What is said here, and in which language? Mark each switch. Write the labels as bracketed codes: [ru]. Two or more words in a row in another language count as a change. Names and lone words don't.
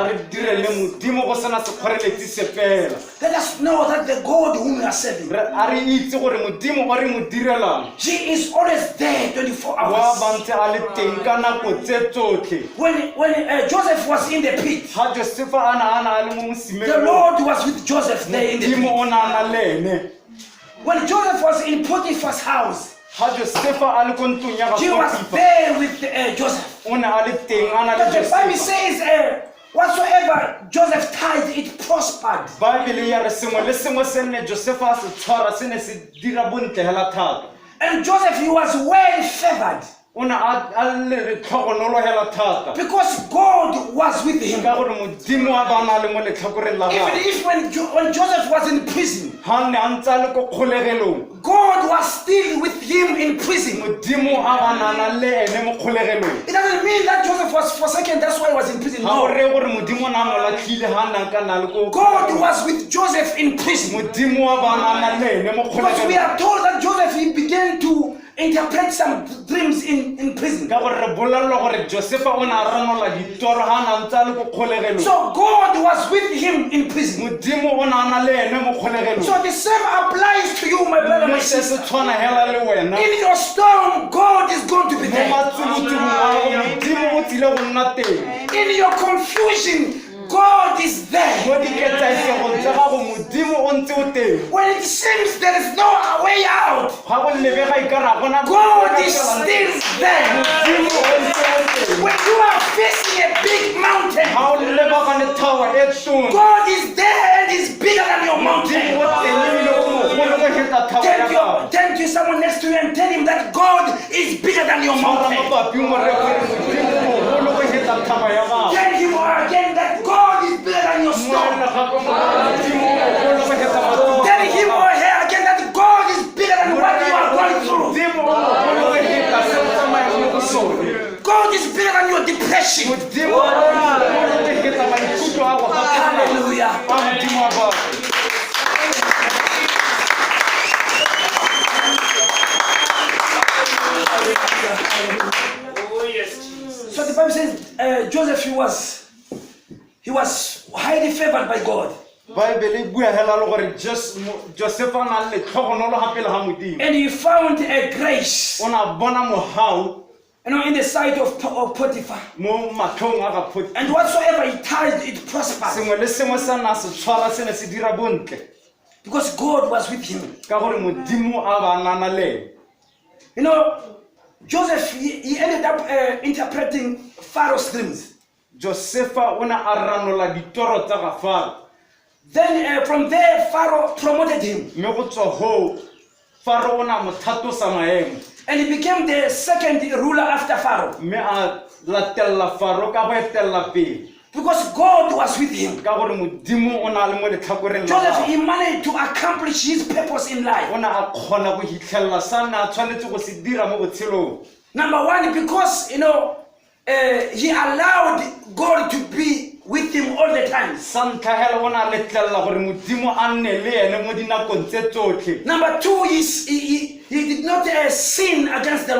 [tn] a re direle modimo go sena sekgoreletsi sepela. [en] Let us know that the God whom we are serving, [tn] a re itse gore modimo o re mo direlang [en] He is always there 24 [tn] wa [en] hours. [tn] bantse a le teng ka nako tse tsotlhe. [en] When Joseph was in the pit, [tn] ga josefa a na a le mo [en] the [tn] mosimeng [en] Lord was with Joseph there in the [tn] modimo [en] pit. [tn] o na na le ene. [en] When Joseph was in Potiphar's house, [tn] ga josefa a le ko ntlong ya [en] he was [tn] Potifa, [en] there with Joseph. [tn] o ne a le teng a na le [en] But the Bible [tn] josefa. [en] says, whatsoever Joseph tied, it prospered. [tn] baebele ya re sengwe le sengwe se ne josefa a se tshwara se ne se dira bontle hela thata. [en] And Joseph, he was well favored [tn] o ne a le tlhogonolo hela thata [en] because God was with him. [tn] ka gore modimo a ba na le mo letlhakoreng la [en] Even [tn] gagwe. [en] if when Joseph was in prison, [tn] ga ne a ntse a le ko kgolegelong [en] God was still with him in prison. [tn] modimo a ba nana le ene mo kgolegelong. [en] It doesn't mean that Joseph was forsaken, that's why he was in prison. [tn] ga o [en] No. [tn] reye gore modimo na mo latlhile ga nna ka na le ko [en] God was with Joseph in prison. [tn] modimo a ba nana le ene mo [en] Because we [tn] kgolegelong. [en] are told that Joseph, he began to interpret some dreams in prison. [tn] ka gore re bolelelwa gore josefa o ne a ranola ditoro ga na ntse a le ko kgolegelong. [en] So God was with him in prison. [tn] modimo o na na le ene mo kgolegelong. [en] So the same applies to you, my brother, my [tn] mme se [en] sister. [tn] se tshwana hela le wena [en] In your storm, God is going to be [tn] mo [en] there. [tn] matsubutsubong a gago modimo o tlile go nna teng. [en] In your confusion, God is there. [tn] mo diketsaesegong tsa gago modimo o ntse o teng. [en] When it seems there is no way out, [tn] ga go lebega e ka ra gona [en] God is still there. [tn] modimo o ntse o teng. [en] When you are facing a big mountain, [tn] ga o lebagane thawa e tona [en] God is there and is bigger than your mountain. [tn] modimo o teng ebile o mogolo go heta thawa ya gago. [en] Turn to someone next to you and tell him that God is bigger than your [tn] tshwara [en] mountain. [tn] mapapi mo re gore modimo o mogolo go heta thaba ya gago. [en] Tell him again that God is bigger than your storm. [tn] Moela gape mo re modimo o mogolo go heta matsubutsubong. [en] Tell him or her again that God is bigger than what you are going through. [tn] modimo o mogolo go heta se o tsamayang mo go sone. [en] God is bigger than your depression. [tn] modimo o mogolo go heta maikutlo a go gape [en] Hallelujah. [tn] a modimo a gago. [en] So the Bible says Joseph, he was highly favored by God. [tn] baebele e bua hela le gore josefa a na le tlhogonolo gape le ga modimo. [en] And he found a grace, [tn] o na bona mogau [en] in the sight of Potiphar. [tn] mo matlhong a ga Potifa. [en] And whatsoever he tied, it prospered. [tn] sengwe le sengwe se na se tshwara se ne se dira bontle [en] Because God was with him. [tn] ka gore modimo a ba nana le ene. [en] Joseph, he ended up interpreting Pharaoh's dreams. [tn] josefa o ne a ranola ditoro tsa ga Faro. [en] Then from there, Pharaoh promoted him. [tn] mme go tswa hoo Faro o ne a mo thatosa maemo [en] And he became the second ruler after Pharaoh. [tn] mme a latelela Faro ka go etelela pele. [en] Because God was with him. [tn] ka gore modimo o na le mo letlhakoreng la [en] Joseph, [tn] gagwe. [en] he managed to accomplish his purpose in life. [tn] O ne a kgona go hitlhelela sa ne a tshwanetse go se dira mo botshelong. [en] Number one, because, he allowed God to be with him all the time. [tn] Sa ntlha hela o ne a letlelela gore modimo a nne le ene mo dinakong tse tsotlhe. [en] Number two is he did not sin against the